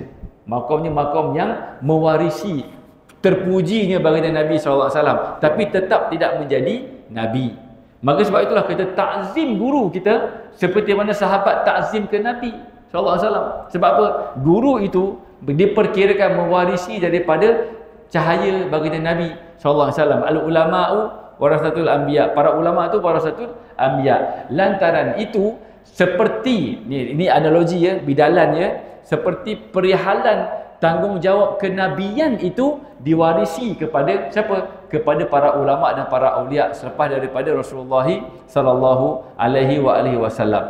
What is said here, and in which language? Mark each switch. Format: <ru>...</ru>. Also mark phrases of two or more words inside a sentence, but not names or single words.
<ms>Maqamnya maqam yang mewarisi terpujinya baginda Nabi SAW, tapi tetap tidak menjadi Nabi. Maka sebab itulah kita takzim guru kita seperti mana sahabat takzim ke Nabi SAW. Sebab apa? Guru itu diperkirakan mewarisi daripada cahaya baginda Nabi SAW.</ms> <ar>العلماء ورثة الأنبياء.</ar> <ms>Para ulama itu</ms> <ar>ورثة الأنبياء.</ar> <ms>Lantaran itu seperti ini analogi ya, bidalan ya, seperti perihalan tanggungjawab kenabian itu diwarisi kepada siapa? Kepada para ulama dan para aulia selepas daripada Rasulullah</ms> <ar>صلى الله عليه وسلم.</ar>